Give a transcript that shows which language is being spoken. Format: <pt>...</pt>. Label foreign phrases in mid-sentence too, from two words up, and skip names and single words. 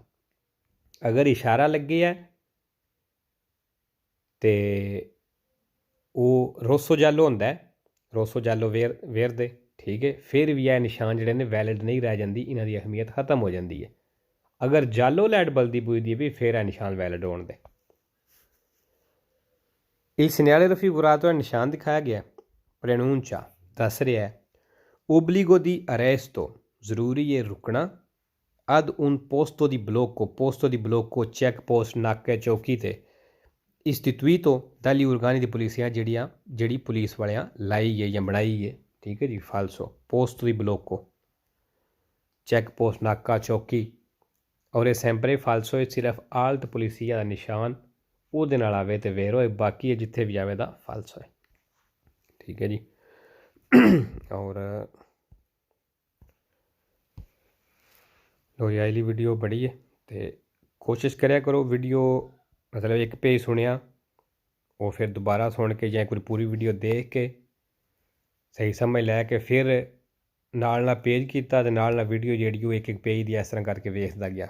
<pa>ਅਗਰ ਇਸ਼ਾਰਾ ਲੱਗੇ ਹੈ ਤੇ ਉਹ</pa> <it>rosso giallo</it> <pa>ਹੁੰਦਾ,</pa> <it>rosso giallo verde,</it> <pa>ਠੀਕ ਹੈ, ਫਿਰ ਵੀ ਇਹ ਨਿਸ਼ਾਨ ਜਿਹੜੇ ਨੇ ਵੈਲਿਡ ਨਹੀਂ ਰਹਿ ਜਾਂਦੀ, ਇਹਨਾਂ ਦੀ ਅਹਿਮੀਅਤ ਖਤਮ ਹੋ ਜਾਂਦੀ ਹੈ। ਅਗਰ ਜਾਲੋ ਲਾਈਟ ਬਲਦੀ ਬੁਝਦੀ ਹੈ ਵੀ ਫਿਰ ਇਹ ਨਿਸ਼ਾਨ ਵੈਲਿਡ ਹੋਣ ਦੇ।</pa> <it>Il segnale raffigurato</it> <pa>ਨਿਸ਼ਾਨ ਦਿਖਾਇਆ ਗਿਆ ਪ੍ਰਨੁncia ਦੱਸ ਰਿਹਾ ਹੈ</pa> <it>obbligo di arresto</it> <pa>ਜ਼ਰੂਰੀ ਹੈ ਰੁਕਣਾ</pa> <it>ad un posto di blocco, posto di blocco</it> <pa>ਚੈੱਕ ਪੋਸਟ ਨਾਕੇ ਚੌਕੀ 'ਤੇ</pa> <it>istituito dagli organi di polizia</it> <pa>ਜਿਹੜੀ ਪੁਲਿਸ ਵਾਲਿਆਂ ਲਾਈ ਹੈ ਜਾਂ ਬਣਾਈ ਹੈ। ਠੀਕ ਹੈ ਜੀ। ਫਾਲਸੋ,</pa> <it>posto di blocco</it> <pa>ਚੈੱਕ ਪੋਸਟ ਨਾਕਾ ਚੌਕੀ ਔਰ ਇਹ</pa> <it>sempre falso</it> <pa>ਸਿਰਫ</pa> <it>alt polizia</it> <pa>ਦਾ ਨਿਸ਼ਾਨ ਉਹਦੇ ਨਾਲ ਆਵੇ ਤੇ ਵੇਰ ਹੋਏ, ਬਾਕੀ ਜਿੱਥੇ ਵੀ ਆਵੇ ਦਾ ਫਾਲਸੋ ਹੈ। ਠੀਕ ਹੈ ਜੀ। ਔਰ ਲੋ ਜੀ, ਵੀਡੀਓ ਬੜੀ ਹੈ ਤੇ ਕੋਸ਼ਿਸ਼ ਕਰਿਆ ਕਰੋ ਵੀਡੀਓ ਮਤਲਬ ਇੱਕ ਪੇਜ ਸੁਣਿਆ ਉਹ ਫਿਰ ਦੁਬਾਰਾ ਸੁਣ ਕੇ ਜਾਂ ਕੋਈ ਪੂਰੀ ਵੀਡੀਓ ਦੇਖ ਕੇ ਸਹੀ ਸਮਝ ਲੈ ਕੇ ਫਿਰ ਨਾਲ ਪੇਜ ਕੀਤਾ ਤੇ ਨਾਲ ਵੀਡੀਓ ਜਿਹੜੀ ਉਹ ਇੱਕ ਪੇਜ ਦੀ ਇਸ ਤਰ੍ਹਾਂ ਕਰਕੇ ਵੇਖਦਾ ਗਿਆ।</pa>